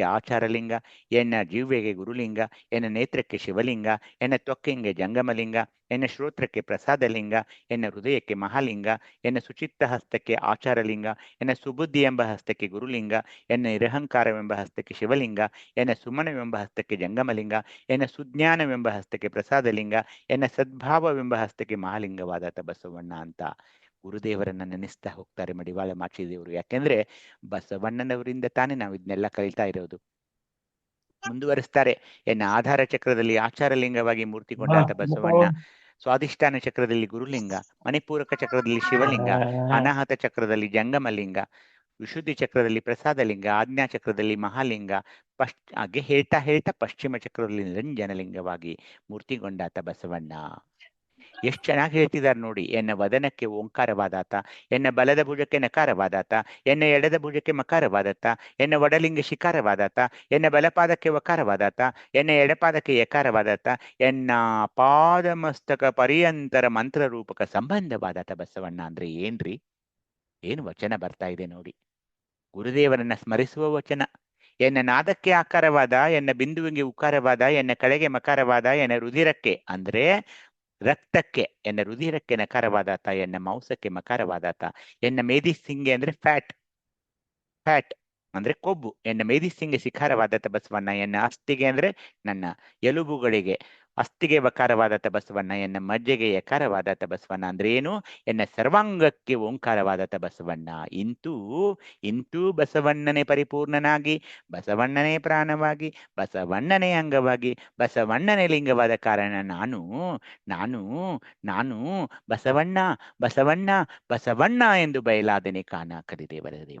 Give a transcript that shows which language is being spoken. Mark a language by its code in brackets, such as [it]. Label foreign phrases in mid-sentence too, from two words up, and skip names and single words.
[kn] ಆಚಾರಲಿಂಗ, ಎನ್ನ ಜಿವ್ವೆಗೆ ಗುರುಲಿಂಗ, ಎನ್ನ ನೇತ್ರಕ್ಕೆ ಶಿವಲಿಂಗ, ಎನ್ನ ತ್ವಕ್ಕಿಂಗೆ ಜಂಗಮಲಿಂಗ, ಎನ್ನ ಶ್ರೋತ್ರಕ್ಕೆ ಪ್ರಸಾದಲಿಂಗ, ಎನ್ನ ಹೃದಯಕ್ಕೆ ಮಹಾಲಿಂಗ, ಎನ್ನ ಸುಚಿತ್ತ ಹಸ್ತಕ್ಕೆ ಆಚಾರಲಿಂಗ, ಎನ್ನ ಸುಬುದ್ಧಿ ಎಂಬ ಹಸ್ತಕ್ಕೆ ಗುರುಲಿಂಗ, ಎನ್ನ ನಿರಹಂಕಾರವೆಂಬ ಹಸ್ತಕ್ಕೆ ಶಿವಲಿಂಗ, ಎನ್ನ ಸುಮನವೆಂಬ ಹಸ್ತಕ್ಕೆ ಜಂಗಮಲಿಂಗ, ಎನ್ನ ಸುಜ್ಞಾನವೆಂಬ ಹಸ್ತಕ್ಕೆ ಪ್ರಸಾದಲಿಂಗ, ಎನ್ನ ಸದ್ಭಾವವೆಂಬ ಹಸ್ತಕ್ಕೆ ಮಹಾಲಿಂಗವಾದಾತ ಬಸವಣ್ಣ ಅಂತ ಗುರುದೇವರನ್ನ ನೆನೆಸ್ತಾ ಹೋಗ್ತಾರೆ ಮಡಿವಾಳ ಮಾಚಿದೇವರು. ಯಾಕೆಂದ್ರೆ ಬಸವಣ್ಣನವರಿಂದ ತಾನೇ ನಾವು ಇದನ್ನೆಲ್ಲ ಕಲಿತಾ ಇರೋದು. ಮುಂದುವರಿಸ್ತಾರೆ, ಎನ್ನ ಆಧಾರ ಚಕ್ರದಲ್ಲಿ ಆಚಾರಲಿಂಗವಾಗಿ ಮೂರ್ತಿಗೊಂಡಾತ ಬಸವಣ್ಣ, ಸ್ವಾಧಿಷ್ಠಾನ ಚಕ್ರದಲ್ಲಿ ಗುರುಲಿಂಗ, ಮಣಿಪೂರಕ ಚಕ್ರದಲ್ಲಿ ಶಿವಲಿಂಗ, ಅನಾಹತ ಚಕ್ರದಲ್ಲಿ ಜಂಗಮಲಿಂಗ, ವಿಶುದ್ಧಿ ಚಕ್ರದಲ್ಲಿ ಪ್ರಸಾದಲಿಂಗ, ಆಜ್ಞಾ ಚಕ್ರದಲ್ಲಿ ಮಹಾಲಿಂಗ, ಹಾಗೆ ಹೇಳ್ತಾ ಪಶ್ಚಿಮ ಚಕ್ರದಲ್ಲಿ ನಿರಂಜನಲಿಂಗವಾಗಿ ಮೂರ್ತಿಗೊಂಡಾತ ಬಸವಣ್ಣ. ಎಷ್ಟು ಚೆನ್ನಾಗಿ ಹೇಳ್ತಿದ್ದಾರೆ ನೋಡಿ. ಎನ್ನ ವದನಕ್ಕೆ ಓಂಕಾರವಾದಾತ, ಎನ್ನ ಬಲದ ಭುಜಕ್ಕೆ ನಕಾರವಾದಾತ, ಎನ್ನ ಎಡದ ಭುಜಕ್ಕೆ ಮಕಾರವಾದಾತ, ಎನ್ನ ವಡಲಿಂಗ ಶಿಕಾರವಾದಾತ, ಎನ್ನ ಬಲಪಾದಕ್ಕೆ ವಕಾರವಾದಾತ, ಎನ್ನ ಎಡಪಾದಕ್ಕೆ ಯಕಾರವಾದಾತ, ಎನ್ನ ಪಾದಮಸ್ತಕ ಪರ್ಯಂತರ ಮಂತ್ರ ರೂಪಕ ಸಂಬಂಧವಾದಾತ ಬಸವಣ್ಣ. ಅಂದ್ರೆ ಏನ್ರಿ, ಏನು ವಚನ ಬರ್ತಾ ಇದೆ ನೋಡಿ. ಗುರುದೇವರನ್ನ ಸ್ಮರಿಸುವ ವಚನ. ಎನ್ನ ನಾದಕ್ಕೆ ಆಕಾರವಾದ, ಎನ್ನ ಬಿಂದುವಿಗೆ ಉಕಾರವಾದ, ಎನ್ನ ಕಡೆಗೆ ಮಕಾರವಾದ, ಎನ್ನ ರುಧಿರಕ್ಕೆ ಅಂದ್ರೆ ರಕ್ತಕ್ಕೆ, ಎನ್ನ ರುಧಿರಕ್ಕೆ ನಕಾರವಾದಾತ, ಎನ್ನ ಮಾಂಸಕ್ಕೆ ಮಕಾರವಾದಾತ, ಎನ್ನ ಮೇದಿಸಿಂಗೆ ಅಂದ್ರೆ ಫ್ಯಾಟ್ ಅಂದ್ರೆ ಕೊಬ್ಬು, ಎನ್ನ ಮೇದಿಸಿಂಗೆ ಶಿಖಾರವಾದಾತ ಬಸವಣ್ಣ, ಎನ್ನ ಅಸ್ಥಿಗೆ ಅಂದ್ರೆ ನನ್ನ ಎಲುಬುಗಳಿಗೆ ಅಸ್ಥಿಗೆ ವಕಾರವಾದಾತ ಬಸವಣ್ಣ, ಎನ್ನ ಮಜ್ಜೆಗೆ ಯಕಾರವಾದಾತ ಬಸವಣ್ಣ. ಅಂದ್ರೆ ಏನು? ಎನ್ನ ಸರ್ವಾಂಗಕ್ಕೆ ಓಂಕಾರವಾದಾತ ಬಸವಣ್ಣ. ಇಂತೂ ಬಸವಣ್ಣನೇ ಪರಿಪೂರ್ಣನಾಗಿ, ಬಸವಣ್ಣನೇ ಪ್ರಾಣವಾಗಿ, ಬಸವಣ್ಣನೇ ಅಂಗವಾಗಿ, ಬಸವಣ್ಣನೇ ಲಿಂಗವಾದ ಕಾರಣ ನಾನು ಬಸವಣ್ಣ ಬಸವಣ್ಣ ಬಸವಣ್ಣ ಎಂದು ಬಯಲಾದನೆ ಕಾಣ ಕರಿದೇವರ ದೇವ.